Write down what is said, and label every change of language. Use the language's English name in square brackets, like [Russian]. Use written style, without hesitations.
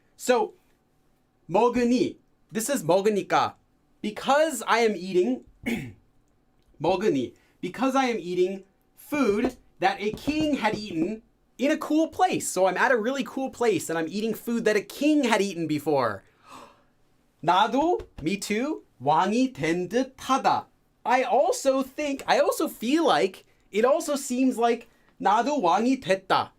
[English] So [Korean] 먹으니, [English] this is [Korean] 먹으니까. [English] Because I am eating [Korean] 먹으니, [English] because I am eating food that a king had eaten in a cool place. So I'm at a really cool place and I'm eating food that a king had eaten before. [Korean] 나도, [English] me too, [Korean] 왕이 된 듯하다. [English] I also feel like, it also seems like [Korean] 나도 왕이 됐다.